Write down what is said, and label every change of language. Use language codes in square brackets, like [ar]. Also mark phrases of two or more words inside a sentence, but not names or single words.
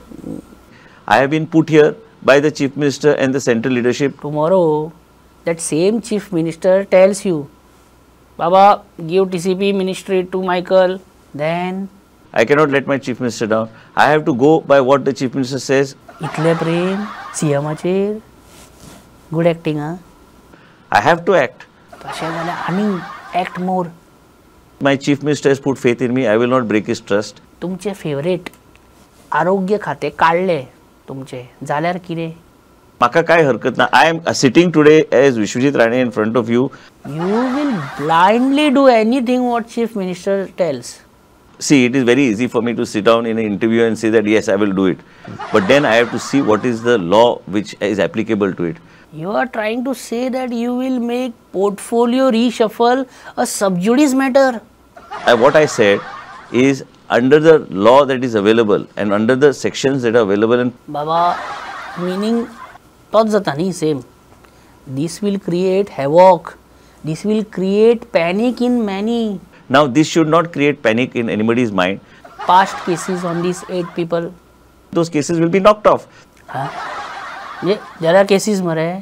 [en] I have been put here by the chief minister and the central leadership. Tomorrow that same chief minister tells you, Baba, give TCP ministry to Michael. Then I cannot let my chief minister down. I have to go by what the chief minister says. [kok] इतले प्रेम सीएमाचेर. [en] Good acting, huh? I have to act. [kok] तशें जाल्यार आनी [en] act more. My chief minister has put faith in me. I will not break his trust. [kok] तुमचे फेवरेट आरोग्य खाते काढले तुमचे जाल्यार कितें? म्हाका काय हरकत ना. [en] I am sitting today as Vishwajit Rane in front of you. You will blindly do anything what chief minister tells. See, it is very easy for me to sit down in an interview and say that yes, I will do it. But then I have to see what is the law which is applicable to it. You are trying to say that you will make portfolio reshuffle a sub judice matter. What I said is under the law that is available and under the sections that are available in [kok] Baba, meaning तोच जाता न्ही same. [en] This will create havoc. This will create panic in many. Now this should not create panic in anybody's mind. Past cases on these 8 people. Those cases will be knocked off. Huh? Yeah, there are cases mare.